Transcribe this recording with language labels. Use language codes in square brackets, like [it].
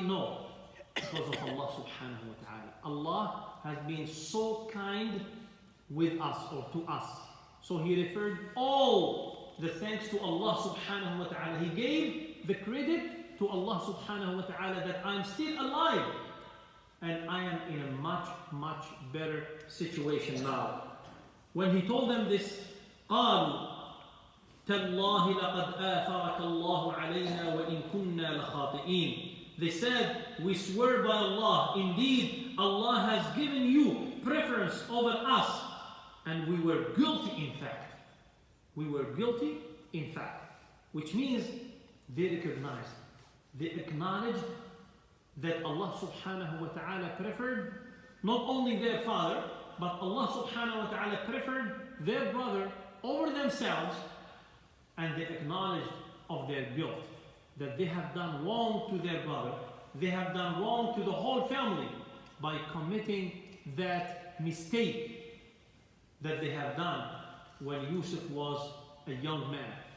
[en] No, because of Allah subhanahu wa ta'ala. Allah has been so kind with us, or to us. So he referred all the thanks to Allah subhanahu wa ta'ala. He gave the credit to Allah subhanahu wa ta'ala that I'm still alive and I am in a much, much better situation now. When he told them this, [ar] قالوا تالله لقد آثرك الله علينا وإن كنا لخاطئين. [en] They said, we swear by Allah, indeed Allah has given you preference over us, and we were guilty in fact. We were guilty in fact. Which means they recognized, they acknowledged that Allah subhanahu wa ta'ala preferred not only their father, but Allah subhanahu wa ta'ala preferred their brother over themselves, and they acknowledged of their guilt, that they have done wrong to their brother, they have done wrong to the whole family by committing that mistake that they have done when Yusuf was a young man.